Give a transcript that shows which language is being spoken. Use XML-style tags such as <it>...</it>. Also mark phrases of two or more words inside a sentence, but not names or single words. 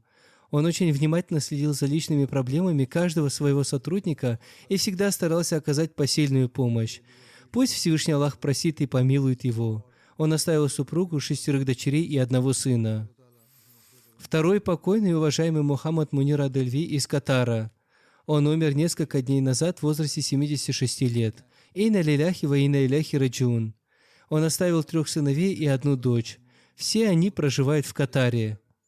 <ru>Он очень внимательно следил за личными проблемами каждого своего сотрудника и всегда старался оказать посильную помощь. Пусть Всевышний Аллах простит и помилует его. Он оставил супругу, 6 дочерей и 1 сына. Второй покойный и уважаемый Мухаммад Мунир Адельви из Катара. Он умер несколько дней назад в возрасте 76 лет.</ru> <ar>إنا لله وإنا إليه راجعون.</ar> <ru>Он оставил 3 сыновей и 1 дочь. Все они проживают в Катаре.</ru>